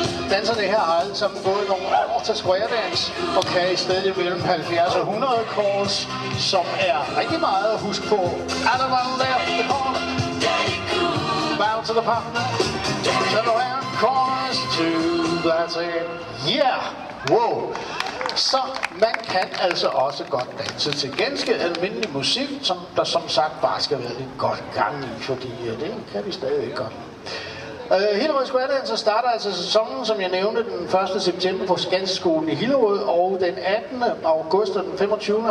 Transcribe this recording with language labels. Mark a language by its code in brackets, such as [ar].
[da] Danserne her har alle sammen gået nogle år til square dance, og kan i stedet mellem 70 og 100 calls, som er rigtig meget at huske på. [en] Everyone left the corner, bow to the partner, turn around, corners two, that's it. Yeah! Wow! [da] Så man kan altså også godt danse til ganske almindelig musik, som der som sagt bare skal være lidt godt gang i, fordi det kan vi stadig godt. Hillerød Square Dancer starter altså sæsonen, som jeg nævnte, den 1. september på Skanseskolen i Hillerød, og den 18. august og den 25.